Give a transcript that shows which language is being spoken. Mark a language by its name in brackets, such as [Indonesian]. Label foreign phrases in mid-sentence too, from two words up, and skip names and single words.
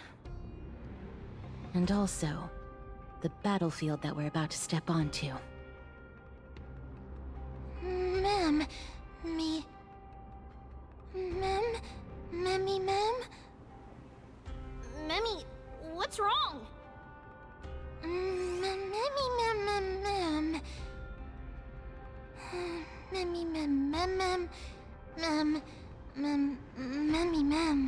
[English] And also, the battlefield that we're about to step onto. Mem, me... Mem? Memmy, Mem? Memmy, what's wrong? Memmy, Mem, Mem, Mem. Memmy, Mem, Mem, Mem, Mem. Memmy, Mem.